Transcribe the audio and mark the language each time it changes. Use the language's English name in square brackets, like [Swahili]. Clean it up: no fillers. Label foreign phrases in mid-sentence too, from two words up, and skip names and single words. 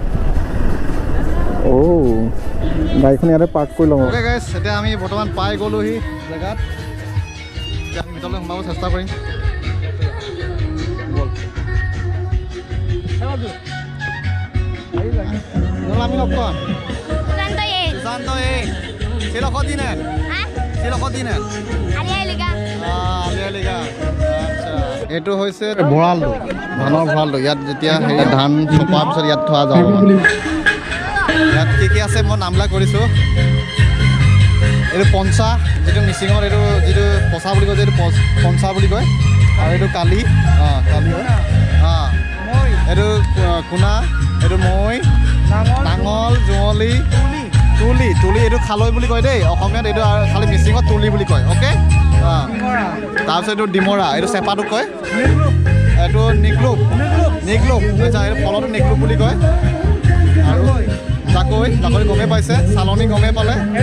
[Assamese] গাড়ীখন ইয়াতে পাৰ্ক কৰি লওঁ গাইজ এতিয়া আমি বৰ্তমান পাই গ'লোহি জেগাত এতিয়া আমি ভিতৰলৈ সোমাব চেষ্টা কৰিম আমি লগ পাম [Mising] Silokot din eh? Ha? Silokot din eh? [Assamese] Ali Ai Lৃগাং Ali Ai Lৃগাং আচ্ছা এইটো হৈছে ভঁৰালটো ধানৰ ভঁৰালটো ইয়াত যেতিয়া হেৰি ধান চপোৱাৰ পিছত ইয়াত থোৱা যাব মানে ইয়াত কি আছে মই নামবিলাক কৰিছোঁ এইটো পঞ্চা যিটো মিচিঙৰ এইটো যিটো পচা বুলি কয় এইটো পঞ্চা বুলি কয় আৰু এইটো কালি কালি হয় এইটো কোনা এইটো মৈ নাঙল জুৱলি তুলি এইটো খালৈ বুলি কয় দেই অসমীয়াত এইটো খালি মিচিঙত তুলি বুলি কয় অ'কে তাৰপিছত এইটো ডিমৰা এইটো চেপাটোক কয় এইটো নিকলুপ আচ্ছা এইটো ফলতো নিকলুপ বুলি কয় আৰু জাকৈ গমেই পাইছে চালনী গমেই পালে